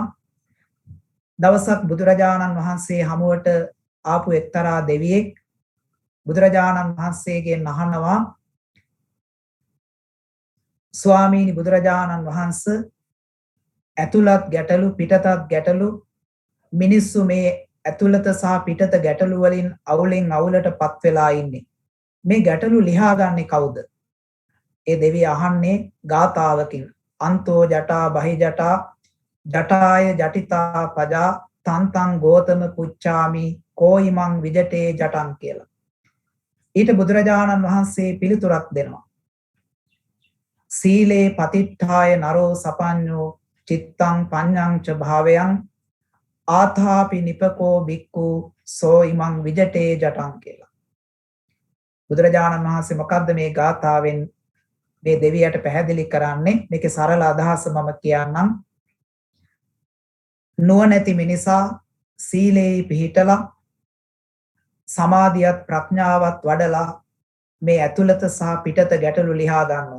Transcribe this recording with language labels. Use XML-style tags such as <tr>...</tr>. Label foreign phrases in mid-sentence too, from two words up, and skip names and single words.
<si>දවසක් බුදුරජාණන් වහන්සේ හමුවට ආපු එක්තරා දෙවියෙක් බුදුරජාණන් වහන්සේගෙන් අහනවා, ස්වාමීනි බුදුරජාණන් වහන්සේ, ඇතුළත් ගැටලු පිටතත් ගැටලු, මිනිස්සු මේ ඇතුළත සහ පිටත ගැටලු වලින් අවුලෙන් අවුලටපත් වෙලා ඉන්නේ. මේ ගැටලු ලියාගන්නේ කවුද? ඒ දෙවිය අහන්නේ ගාථාවකින්.</si> <pi>අන්තෝ ජටා බහි ජටා ජටාය ජටිතා පජා තන්තං ගෝතම පුච්චාමි කෝයිමං විජටේ ජටං කියලා.</pi> <si>ඊට බුදුරජාණන් වහන්සේ පිළිතුරක් දෙනවා.</si> <pi>සීලේ පතිට්ඨාය නරෝ සපඤ්ඤෝ චිත්තං පඤ්ඤං ච භාවයං ආථාපි නිපකෝ බික්කු සෝ ඉමං විජටේ ජටං කියලා.</pi> <si>බුදුරජාණන් වහන්සේ මොකද්ද මේ ගාථාවෙන් මේ දෙවියට පැහැදිලි කරන්නේ? මේකේ සරල අදහස මම කියන්නම්. නුවණැති මිනිසා සීලේ පිහිටලා සමාධියත් ප්‍රඥාවත් වඩලා මේ ඇතුළත සහ පිටත ගැටලු ලියා ගන්නවා.</si>